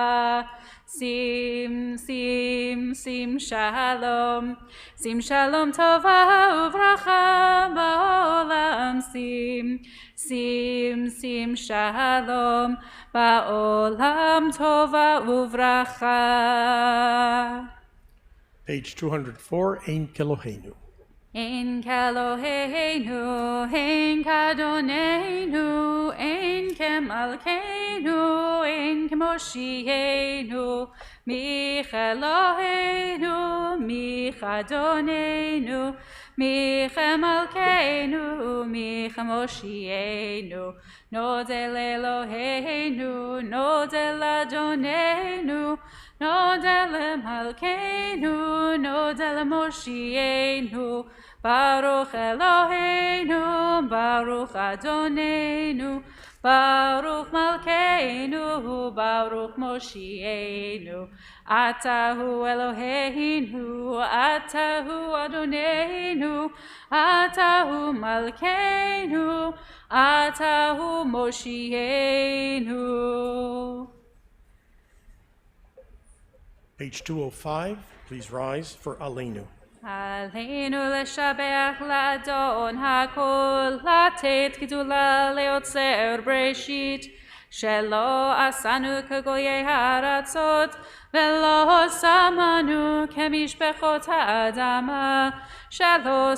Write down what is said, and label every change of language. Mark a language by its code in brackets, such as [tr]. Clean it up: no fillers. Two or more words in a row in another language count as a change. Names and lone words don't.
[he] שים, שים, שים שלום, שים שלום טובה וברכה בעולם. שים, שים, שים שלום בעולם טובה וברכה. [en] Page 204, [he] אין כאלוהינו. אין כאלוהינו, אין כאדונינו, אין כמלכנו, אין כמושיענו, מי כאלוהינו, מי כאדונינו, מי כמלכנו, מי כמושיענו, נודה ל אלוהינו, נודה לאדונינו, נודה למלכנו, נודה למושיענו, ברוך אלוהינו, ברוך אדונינו, ברוך מלכנו, ברוך מושיענו, אתה הוא אלוהינו, אתה הוא אדונינו, אתה הוא מלכנו, אתה הוא מושיענו. [en] Page 205, please rise for Aleinu. [he] עלינו לשבח לאדון הכל, לתת גדולה ליוצר בראשית, שלא עשנו כגויי הארצות, ולא שמנו כמשפחות האדמה, שלא